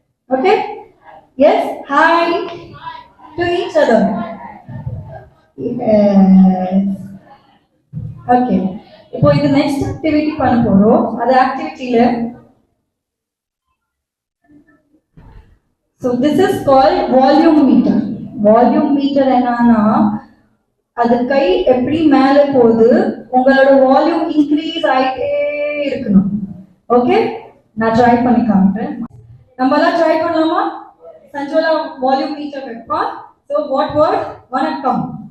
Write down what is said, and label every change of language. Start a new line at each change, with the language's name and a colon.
English: Okay, yes, hi to each other. Yes. Okay.
Tamil: இப்போ இது next activity பண்ண போறோம். அது ஆக்டிவிட்டில
English: so this is called volume meter.
Tamil: volume meter என்னன்னா அது கை எப்படி மேல போகுது உங்களோட வால்யூம் இன்க்ரீஸ் ஆயிட்டே இருக்கணும். ஓகே, நான் ட்ரை பண்ணி காமிக்கிறேன். நம்ம எல்லாம் ட்ரை பண்ணலாமா? சஞ்சோலா வால்யூம் மீட்டர் வைப்பா.
English: So what word?
Tamil: வணக்கம்.